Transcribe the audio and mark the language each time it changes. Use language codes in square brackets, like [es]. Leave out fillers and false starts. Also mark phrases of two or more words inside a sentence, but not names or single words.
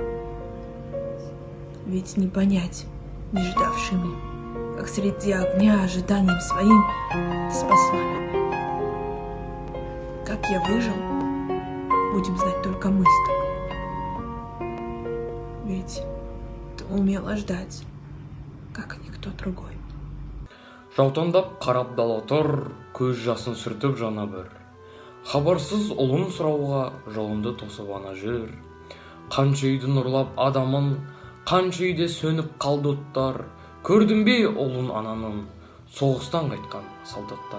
[ru] Ведь не понять, не ждавшими, как среди огня ожиданием своим ты спасла меня. Как я выжил, будем знать только мы с тобой. Ведь ты умела ждать, как никто другой. [kk] Жаутаңдап қарап дала тұр, көз жасын сүртіп жана бір. Хабарсыз ұлын сұрауға жолымды тосып ана жүр. Қанша үйді нұрлап адамын, қанша үйде сөніп қалды оттар. Көрдің бе ұлын ананын, соғыстан қайтқан солдаттар.